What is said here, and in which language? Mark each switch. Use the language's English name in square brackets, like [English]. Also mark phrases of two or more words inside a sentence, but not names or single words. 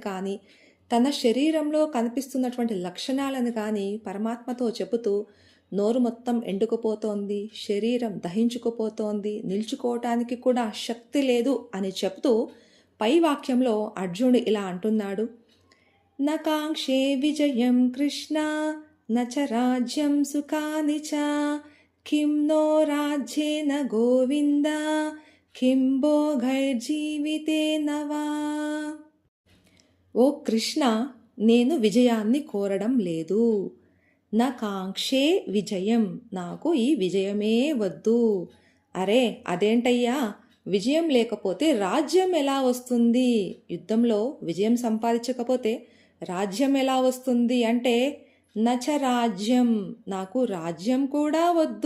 [Telugu] కానీ తన శరీరంలో కనిపిస్తున్నటువంటి లక్షణాలను కానీ పరమాత్మతో చెబుతూ నోరు మొత్తం ఎండుకుపోతోంది, శరీరం దహించుకుపోతోంది, నిల్చుకోవటానికి కూడా శక్తి లేదు అని చెప్తూ పై వాక్యంలో అర్జునుడు ఇలా అంటున్నాడు: [Sanskrit] न काङ्क्षे विजयं कृष्ण न च राज्यं सुखानि च किं नो राज्येन गोविन्द किं भोगैर्जीवितेन वा. [Telugu] ఓ కృష్ణ, నేను విజయాన్ని కోరడం లేదు. [Sanskrit] నా కాంక్షే విజయం, [Telugu] నాకు ఈ విజయమే వద్దు. అరే అదేంటయ్యా, విజయం లేకపోతే రాజ్యం ఎలా వస్తుంది? యుద్ధంలో విజయం సంపాదించకపోతే రాజ్యం ఎలా వస్తుంది అంటే, [Sanskrit] నచ రాజ్యం, [Telugu] నాకు రాజ్యం కూడా వద్దు.